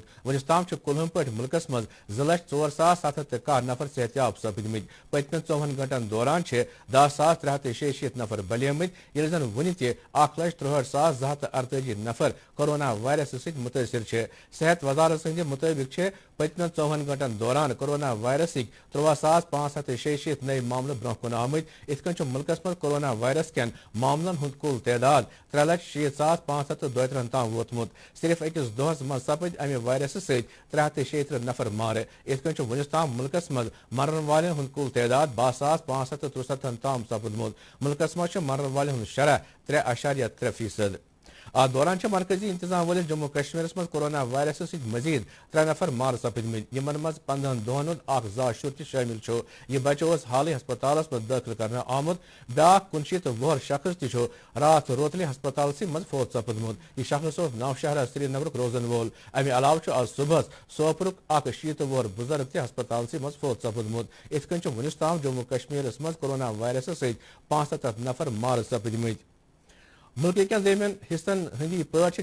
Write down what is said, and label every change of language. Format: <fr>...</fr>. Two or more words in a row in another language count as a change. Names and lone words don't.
<ks>वनिस ताम कुलहम पे मुल्कस मज 2,04,701 नफर सेहतयाब सपदमित। पतम 54 घंटन दौरान 10,366 नफर बलियमित ये जन वन 1,63,248 नफर कोरोना वायरस सत मुतासर। सेहत वजारत सद मुताबिक पतम 54 घंटन दौरान कोरोना वायरस 63,566 नए मामले ब्रोह कुन आमत। इत मुल्कस मज कोरोना वायरस कन मामलन हुंद कुल तादाद 3,06,532 ताम वोतमुत। सिर्फ अकिस दोहस मज सपद अमे वायरस सत 336 नफर मारे। इत वनिस ताम मुल्कस मज मरन वाले हुंद कुल तादाद 22,563 ताम सपदमुत। मुल्कस मज मरन वाले हुंद शरह 3.3%। ات دوران مرکزی انتظام ولن جموں کشمیر من کورونا وائرس ست مزید 3 نفر مار سپدمت یمن مز 15 دہن اخ زا شر تہ شامل چھ یہ بچہ حالی ہسپتال من داخل کرنے آمت بیاا 29 وہر شخص تہ رات روتلی ہسپتال مز فوت سپدمت یہ شخص نوشہرہ سری نگر روزن وول امہ علاوہ آج صبح سوپرک اخ 60 وہر بزرگ تہ ہسپتال مز فوت سپدمت ات کن ونس تام جموں کشمیر مز کورونا وائرس ست 75 نفر مار سپدمت ملک کن درمیان حصن ہندی پہ</ks>